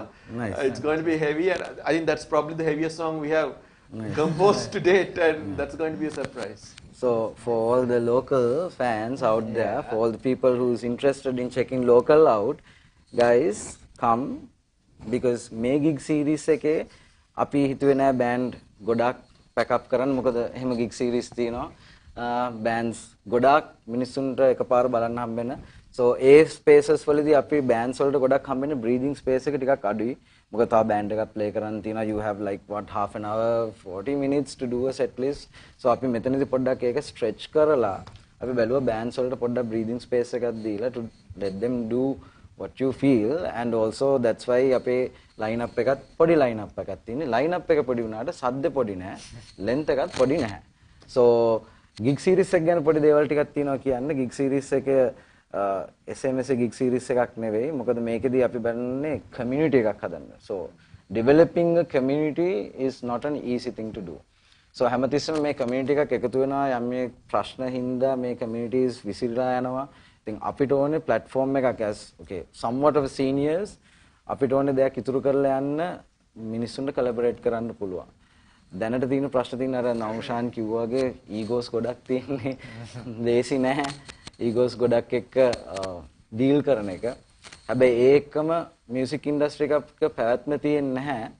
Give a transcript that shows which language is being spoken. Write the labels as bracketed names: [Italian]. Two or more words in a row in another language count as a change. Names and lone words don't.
[English] Nice. It's going to be heavy, and I think that's probably the heaviest song we have composed to date, and that's going to be a surprise. So for all the local fans out there, for all the people who's interested in checking local out, guys, come because [Sinhala] මේ gig series එකේ අපි හිතුවේ නෑ band ගොඩක් pack up කරන්න. මොකද එහෙම [English] gig series [Sinhala] තියෙනවා bands ගොඩක් මිනිස්සුන්ට එකපාර බලන්න හම්බෙන්න. So ඒ spaces වලදී අපි bands වලට ගොඩක් හම්බෙන්නේ [English] breathing space [Sinhala] එක ටිකක් අඩුයි. මොකද තව band එකක් play කරන්න තියෙනවා. [English] You have like what half an hour 40 minutes to do a set list. [Sinhala] So අපි මෙතනදී පොඩ්ඩක් ඒක stretch කරලා අපි බැලුවා bands වලට පොඩ්ඩක් [English] breathing space [Sinhala] එකක් දීලා [English] to let them do what you feel, and also that's why [Sinhala] අපේ [English] line up [Sinhala] එකත් පොඩි [English] line up [Sinhala] එකක් තියෙන්නේ. [English] line up [Sinhala] එක පොඩි වුණාට සද්ද පොඩි නෑ, length එකත් පොඩි නැහැ. So [English] gig series [Sinhala] එක ගැන පොඩි දේවල් ටිකක් තියෙනවා කියන්න. [English] gig series [Sinhala] එක [English] SMS gig series [Sinhala] එකක් නෙවෙයි. මොකද මේකෙදී අපි බලන්නේ community එකක් හදන්න. [English] So developing a community is not an easy thing to do. [Sinhala] So හැමතිස්සෙම මේ community එකක් එකතු වෙනවා. යම් මේ ප්‍රශ්න හින්දා මේ communities විසිරලා යනවා. ඉතින් අපිට ඕනේ platform එකක් [English] as okay somewhat of a seniors [Sinhala] අපිට ඕනේ දෙයක් ඉතුරු කරලා යන්න මිනිස්සුන්ට collaborate කරන්න පුළුවන්. දැනට තියෙන ප්‍රශ්න තියෙන අර නෞෂාන් කිව්වා වගේ egos ගොඩක් තියෙන්නේ. ලේසි නැහැ. egos ගොඩක් එක්ක deal කරන එක. හැබැයි ඒකම [English] music industry [Sinhala] එකක පැවැත්ම තියෙන්නේ නැහැ.